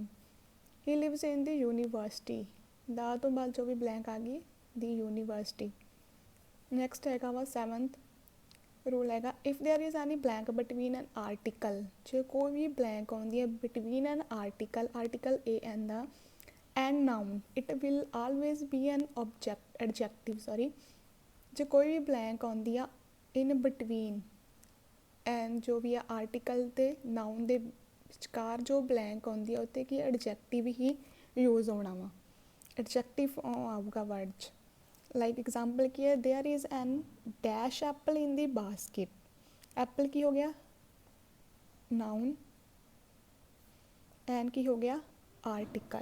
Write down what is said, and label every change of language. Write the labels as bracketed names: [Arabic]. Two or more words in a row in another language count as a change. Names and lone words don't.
[English] He lives in the university, the [Punjabi] ਤੋਂ ਬਾਅਦ ਜੋ ਵੀ [English] ਬਲੈਂਕ [Punjabi] ਆ ਗਈ [English] the university. ਨੈਕਸਟ [Punjabi] ਹੈਗਾ ਵਾ [English] 7th rule ਹੈਗਾ if there is any blank between an article। [Punjabi] ਜੇ ਕੋਈ ਵੀ ਬਲੈਂਕ ਆਉਂਦੀ ਹੈ [English] between an article AN the and noun it will always be an adjective [Punjabi] ਜੇ ਕੋਈ ਵੀ ਬਲੈਂਕ ਆਉਂਦੀ ਆ [English] in between [Punjabi] ਐਂਡ ਜੋ ਵੀ ਆ ਆਰਟੀਕਲ ਤੇ ਨਾਊਨ ਦੇ ਵਿਚਕਾਰ ਜੋ ਬਲੈਂਕ ਆਉਂਦੀ ਆ ਉੱਤੇ ਕੀ ਐਡਜੈਕਟਿਵ ਹੀ ਯੂਜ਼ ਹੋਣਾ ਵਾ, ਐਡਜੈਕਟਿਵ ਆਊਗਾ ਵਰਡ 'ਚ। [English] like example [Punjabi] ਕੀ ਹੈ [English] there is an dash apple in the basket, [Punjabi] ਐਪਲ ਕੀ ਹੋ ਗਿਆ ਨਾਊਨ ਐਨ ਕੀ ਹੋ ਗਿਆ ਆਰਟੀਕਲ।